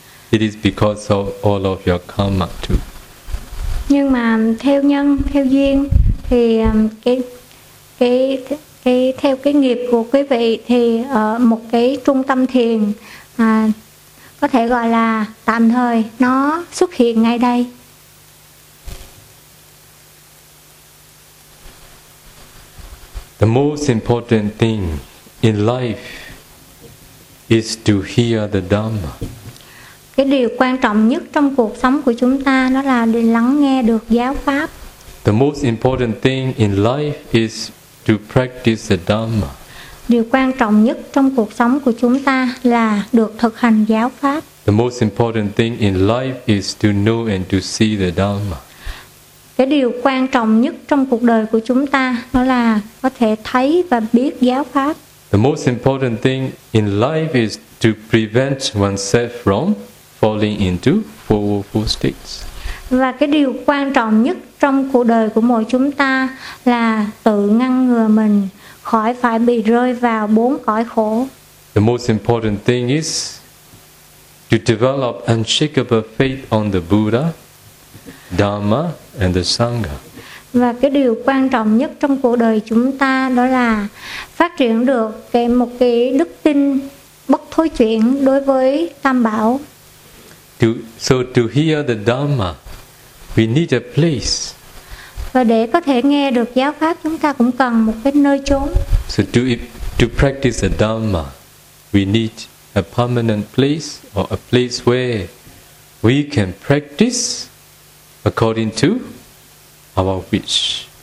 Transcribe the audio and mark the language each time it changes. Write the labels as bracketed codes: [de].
[en] It is because of all of your karma too. [vi] Nhưng mà theo nhân, theo duyên thì cái theo cái nghiệp của quý vị thì ở một cái trung tâm thiền có thể gọi là tạm thời nó xuất hiện ngay đây. [en] The most important thing in life is to hear the Dhamma. [vi] Cái điều quan trọng nhất trong cuộc sống của chúng ta đó là để lắng nghe được giáo pháp. [en] The most important thing in life is to practice the Dhamma. [vi] Điều quan trọng nhất trong cuộc sống của chúng ta là được thực hành giáo pháp. [en] The most important thing in life is to know and to see the Dhamma. [vi] cái điều quan trọng nhất trong cuộc đời của chúng ta đó là có thể thấy và biết giáo pháp. [en] The most important thing in life is to prevent oneself from falling into four woeful states. [vi] Và cái điều quan trọng nhất trong cuộc đời của mỗi chúng ta là tự ngăn ngừa mình khỏi phải bị rơi vào bốn cõi khổ. [en] The most important thing is to develop unshakable faith on the Buddha, Dharma and the Sangha. [vi] Và cái điều quan trọng nhất trong cuộc đời chúng ta đó là phát triển được cái một cái đức tin bất thối chuyển đối với Tam Bảo. [en] So to hear the Dharma, we need a place. [vi] Và để có thể nghe được giáo pháp, chúng ta cũng cần một cái nơi chốn. [en] So to practice the Dharma, we need a permanent place or a place where we can practice according to our wish.